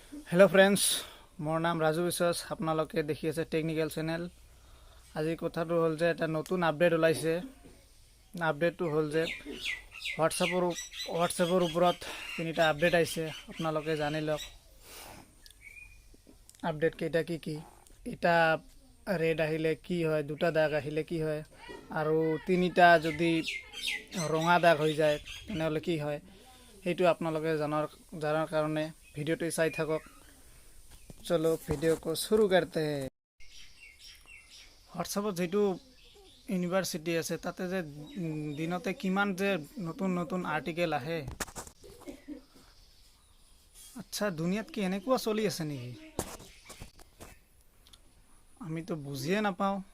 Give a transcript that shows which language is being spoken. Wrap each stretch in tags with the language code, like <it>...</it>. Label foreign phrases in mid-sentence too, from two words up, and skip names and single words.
<en>hello friends,</en> <as>মোৰ নাম ৰাজু বিশ্বাস। আপোনালোকে দেখি আছে</as> <en>technical channel.</en> <as>আজি কথাটো হল যে এটা নতুন আপডেট ওলাইছে। আপডেটটো হল যে হোৱাটছএপৰ ওপৰত তিনিটা আপডেট আহিছে। আপোনালোকে জানি লওক আপডেট কেইটা কি কি। এটা ৰেড আহিলে কি হয়, দুটা দাগ আহিলে কি হয়, আৰু তিনিটা যদি ৰঙা দাগ হৈ যায় তেনেহলে কি হয়, সেইটো আপোনালোকে জানাৰ কাৰণে ভিডিওটো চাই থাকক।</as> <hi>चलो वीडियो को शुरू करते हैं।</hi> <as>হোৱাটছএপত যেটো ইউনিভাৰ্চিটি আছে তাতে যে দিনতে কিমান যে নতুন নতুন আৰ্টিকেল আহে। আচ্ছা, দুনিয়াত কি এনেকুৱা চলি আছে নেকি? আমি তো বুজিয়ে নাপাওঁ।</as>